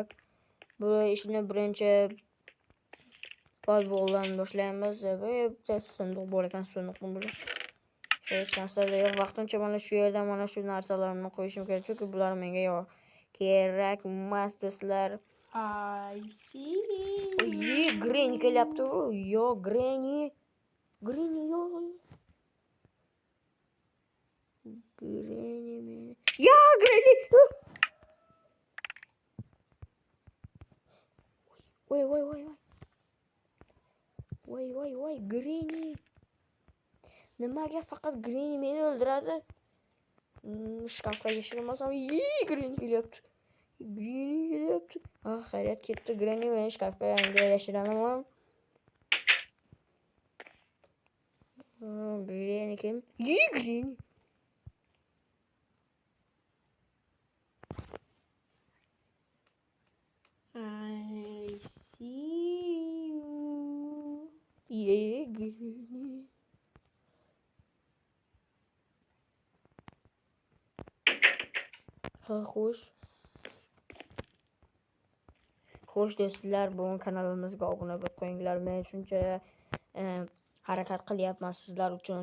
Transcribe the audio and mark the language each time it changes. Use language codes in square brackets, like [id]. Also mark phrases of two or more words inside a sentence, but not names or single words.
[uz] Bu ishni birinchi podvoldan boshlaymiz. Bitta sanduq bor ekan, sanduqni bo'lib. Hech narsa yo'q. Vaqtincha mana shu yerda mana shu narsalarni qo'yishim kerak, chunki bular menga kerak emas, do'stlar. [en] I see. [uz] Granny kelyapti. Yo, Granny yo'q. Granny meni. Ya, Granny. Voy, Granny. Nimaga faqat Granny meni o'ldiradi? Shkafga yashirinmasam, Granny kelyapti. Xayriyat, ketdi Granny. Men shkafga yashiranaman. Granny kim? Granny. [en] I see you. [uz] Granny. Xo'sh do'stlar, bu kanalimizga obuna bo'lib qo'yinglar. Men shuncha harakat qilyapman sizlar uchun.